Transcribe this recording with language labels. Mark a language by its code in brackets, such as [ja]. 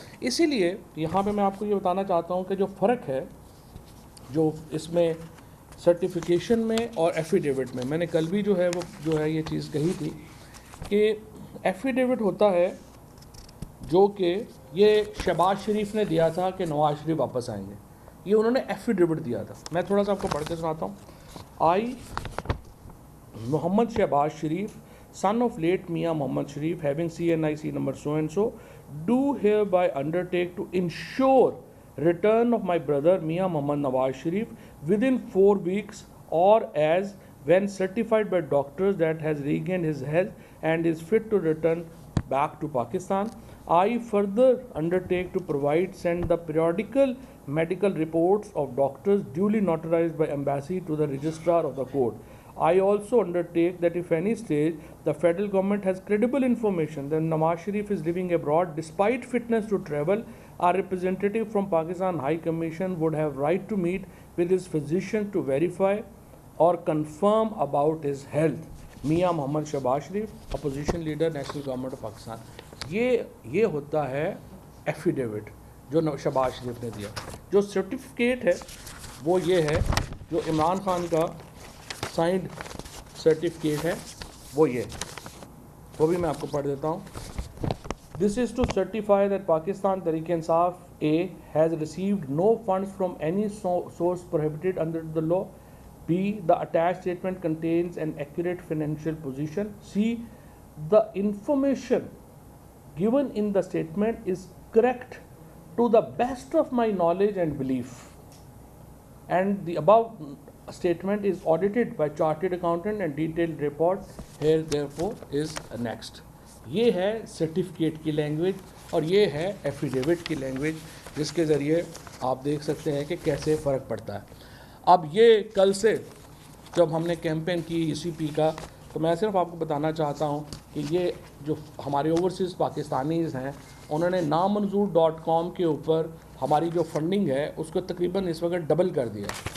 [ur] اسی لیے یہاں پہ میں آپ کو یہ بتانا چاہتا ہوں کہ جو فرق ہے جو اس میں سرٹیفیکیشن میں اور ایفیڈیوٹ میں نے کل بھی جو ہے یہ چیز کہی تھی کہ ایفیڈیوٹ ہوتا ہے جو کہ یہ شہباز شریف نے دیا تھا کہ نواز شریف واپس آئیں گے, یہ انہوں نے ایفیڈیوٹ دیا تھا. میں تھوڑا سا آپ کو پڑھ کے سناتا ہوں. [en] I Mohammad Shahbaz Sharif son of late Mia Mohammad Sharif having CNIC number so and so do hereby undertake to ensure return of my brother Mia Mohammad Nawaz Sharif within 4 weeks or as when certified by doctors that has regained his health and is fit to return back to Pakistan. I further undertake to send the periodical medical reports of doctors duly notarized by embassy to the registrar of the court. I also undertake that if any stage the federal government has credible information that Nawaz Sharif is living abroad despite fitness to travel, our representative from Pakistan High Commission would have right to meet with his physician to verify or confirm about his health. Mia Mohammad Shahbaz Sharif, opposition leader, National Government of Pakistan. [ur] یہ ہوتا ہے affidavit جو شہباز شریف نے دیا. جو certificate ہے وہ یہ ہے جو عمران خان کا سائنڈ سرٹیفکیٹ ہے وہ وہ بھی میں آپ کو پڑھ دیتا ہوں. [en] This is to certify that Pakistan Tehreek-e-Insaf A has received no funds from any source prohibited under the law. B. The attached statement contains an accurate financial position. C. The information given in the statement is correct to the best of my knowledge and belief, and the above statement is audited by chartered accountant and detailed report here therefore is next. [ur] یہ ہے certificate کی language اور یہ ہے affidavit کی language جس کے ذریعے آپ دیکھ سکتے ہیں کہ کیسے فرق پڑتا ہے. اب یہ کل سے جب ہم نے کیمپین کی ECP کا تو میں صرف آپ کو بتانا چاہتا ہوں کہ یہ جو ہمارے اوورسیز پاکستانیز ہیں انہوں نے نامنظور.com کے اوپر ہماری جو فنڈنگ ہے اس کو تقریباً اس وقت ڈبل کر دیا.